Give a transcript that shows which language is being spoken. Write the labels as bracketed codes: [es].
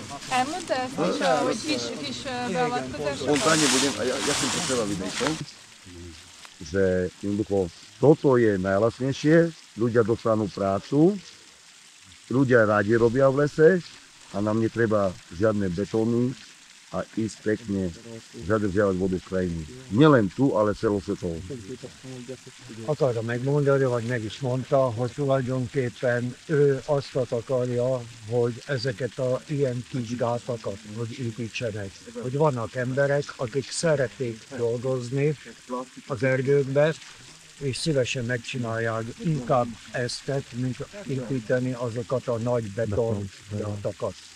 [hu] Elmondta ezt is, hogy kis beavatkozás? [sk] Spontánne budem, a ja som to chcela vidieť, že jednoducho toto je najlasnejšie, ľudia dostanú prácu, ľudia rádi robia v lese a nám netreba žiadne betóny a ísť pekne zadržiavať vodu z krajiny. Nielen tu, ale celosvetovo. [hu] Akarta megmondani, vagy meg is mondta, hogy tulajdonképpen ő azt akarja, hogy ezeket a ilyen kis gátakat hogy építsenek. Hogy vannak emberek, akik szeretnék dolgozni az erdőkbe, és szívesen megcsinálják inkább ezt, mint építeni azokat a nagy betongátakat.